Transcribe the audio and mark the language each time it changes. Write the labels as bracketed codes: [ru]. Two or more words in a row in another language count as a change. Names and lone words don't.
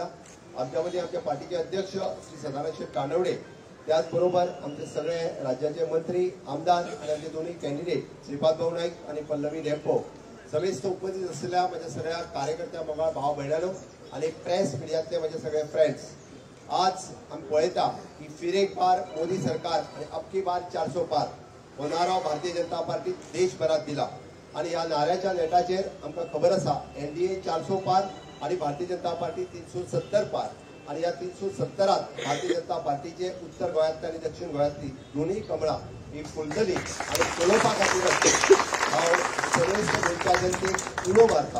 [mr] आमच्या मध्ये आमच्या पार्टीचे अध्यक्ष श्री सदानंद शेठ कानवडे, त्याचबरोबर आमचे सगळे राज्याचे मंत्री, आमदार आणि आमचे दोन्ही कॅन्डिडेट श्रीपाद भाऊ नाईक आणि पल्लवी रेंपो समेस्त उपस्थित असलेल्या माझ्या सगळ्या कार्यकर्त्या मंगळ भाव भयणानो आणि प्रेस मिडियातले माझे सगळे फ्रेंड्स, [kok] आज आम्ही पळयता की [hi] फिर एक बार मोदी सरकार [kok] आणि [hi] अबकी बार 400 पार [kok] हो नारो भारतीय जनता पार्टी देशभरात दिला आणि या नाऱ्याच्या नेटाचेर आमकां खबर आसा एनडीए 400 पार आणि भारतीय जनता पार्टी 370 पार आणि या 370त भारतीय जनता पार्टीचे उत्तर गोंयांतली आणि दक्षिण गोंयांतली दोन्ही कमळां ही फुलतली आणि पळोवपा खातीर हांव सर्वेस्त गोंयच्या जनतेक उलो मारता।